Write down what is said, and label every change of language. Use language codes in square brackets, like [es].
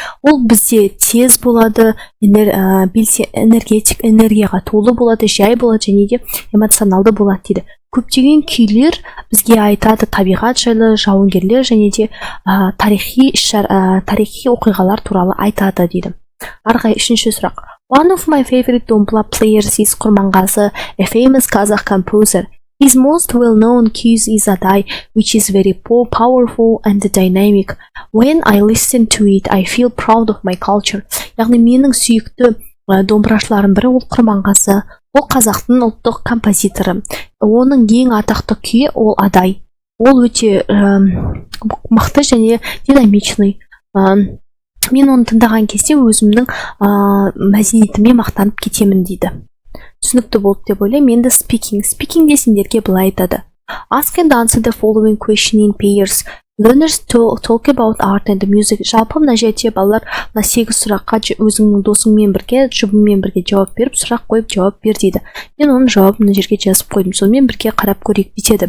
[kk] Ол бізде тез болады, энергетик, энергияға толы болады, жай болады, және де эмоционалды болады дейді. Көптеген күйлер бізге айтады табиғат жайлы, жауынгерлер және де тарихи оқиғалар туралы айтады дейді. Арғай, 3-ші сұрақ. [en] One of my favorite dombra players is Kurmangazi, a famous Kazakh composer. His most well-known cue is Aday, which is very powerful and dynamic. When I listen to it, I feel proud of my culture. [kk] Яғни менің сүйікті домбырашыларым бірі ол Құрманғазы. Ол қазақтың ұлттық композиторы. Оның ең атақты күйі ол Адай. Ол өте мықты және динамичный. Мен оны тыңдаған кезде өзімнің мәдениетіме мақтанып кетемін дейді. Түсінікті болды деп ойлаймын. Енді speaking сендерге былай айтады. [en] Ask and answer the following question in pairs. Learners talk about art and music. [kk] Жалпы мына жерде балалар 8 сұраққа өзіңнің досыңмен бірге, жұбыңмен бірге жауап беріп, сұрақ қойып жауап бер дейді. Мен оның жауабын мына жерге жазып қойдым. Сонымен бірге қарап көрейік дейді.